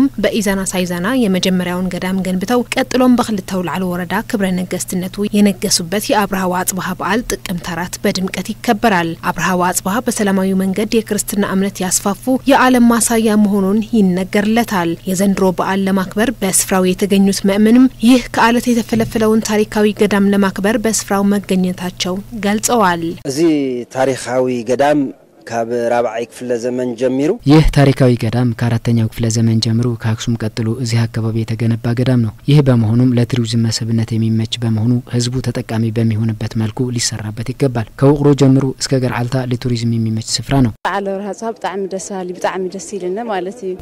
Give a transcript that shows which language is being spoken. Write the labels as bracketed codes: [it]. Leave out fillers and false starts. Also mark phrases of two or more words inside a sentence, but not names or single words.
[am] በኢዛና ሳይዛና የመጀመሪያውን ገዳም ገንብተው ቀጥሎም በክልተው ላዕሎ ወረዳ ክብረ ነገስትነቱ የነገሱበት የአብርሃ ወአጽብሃ በዓል ጥቅምት 4 በድምቀት ይከበራል። አብርሃ ወአጽብሃ በሰላማዊ መንገድ የክርስትና እምነት ያስፋፉ የዓለም ማሳያ መሆኑን ይነገርለታል። የዘንድሮ በዓል ለማክበር በስፍራው የተገኙት ምእመናንም ይህ ከዓለት የተፈለፈለውን ታሪካዊ ገዳም ለማክበር በስፍራው መገኘታቸው ገልጸዋል። [ti] እዚ ታሪካዊ ገዳም ካብ ራብዓይ ክፍለ ዘመን ጀምሩ [am] ይህ ታሪካዊ ገዳም ከአራተኛው ክፍለ ዘመን ጀምሮ ከአክሱም ቀጥሎ እዚህ አካባቢ የተገነባ ገዳም ነው። ይህ በመሆኑም ለቱሪዝም መስህብነት የሚመች በመሆኑ ህዝቡ ተጠቃሚ በሚሆንበት መልኩ ሊሰራበት ይገባል። ከውቅሮ ጀምሮ እስከ ገርዓልታ ለቱሪዝም የሚመች ስፍራ ነው። በዓል አብርሃ በጣም ደስ ይልና ማለት ነው።